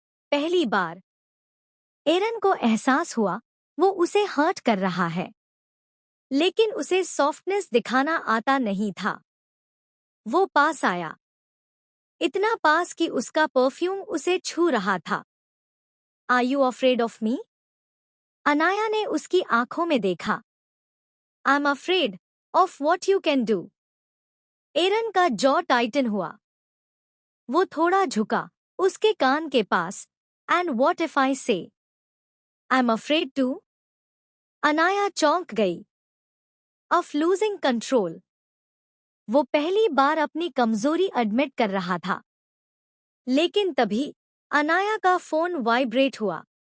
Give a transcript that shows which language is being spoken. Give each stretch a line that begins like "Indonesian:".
Hindi: पहली बार एरन को एहसास हुआ वो उसे हर्ट कर रहा है, लेकिन उसे सॉफ्टनेस दिखाना आता नहीं था। वो पास आया, इतना पास कि उसका परफ्यूम उसे छू रहा था।
English: Are you afraid of me?
Hindi: Anaya ने उसकी आंखों में देखा।
English: I'm afraid of what you can do.
Hindi: एरन का जॉ टाइटन हुआ। वो थोड़ा झुका, उसके कान के पास।
English: And what if I say? I'm afraid too?
Hindi: Anaya चौंक गई।
English: Of losing control.
Hindi: वो पहली बार अपनी कमजोरी एडमिट कर रहा था। लेकिन तभी अनाया का फोन वाइब्रेट हुआ।